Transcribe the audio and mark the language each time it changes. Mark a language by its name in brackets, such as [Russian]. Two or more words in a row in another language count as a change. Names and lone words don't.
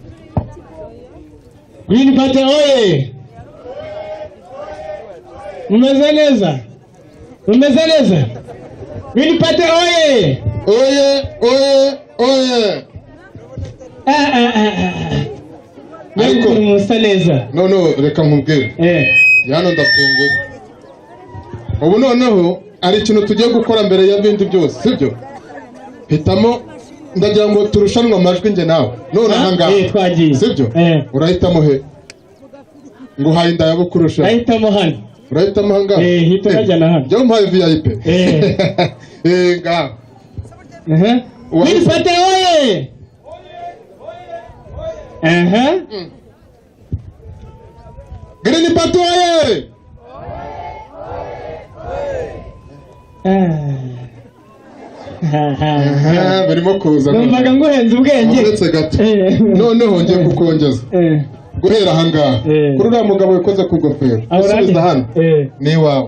[Kinyarwanda] Green Party oye! Mumeze neza? Mumeze neza? Green Party oye! Oye, oye, oye. Ariko musa neza. No, reka nkubwire. Yano ndafunguye. Ubu noneho ari ikintu tugiye gukora mbere ya bindi byose, sibyo? Hitamo ndagira ngo turushanwe amajwi nge nawe. None ahangaha. Twagiye. Sibyo? Urahitamo he? Nguhaye indayabo kurusha. Urahitamo hano. Urahitamo ahangaha? Hita urajyana hano. Jya umpaye VIP. Ngaho. Green Party oye! Green Party oye! Birimo kuza. Numvaga nguhenze ubwenge. Uretse gato. Noneho ngiye kukongeza. Guhera ahangaha. Kuri uriya mugabo wikoze ku gofero. Usubiza hano. Ni iwawe.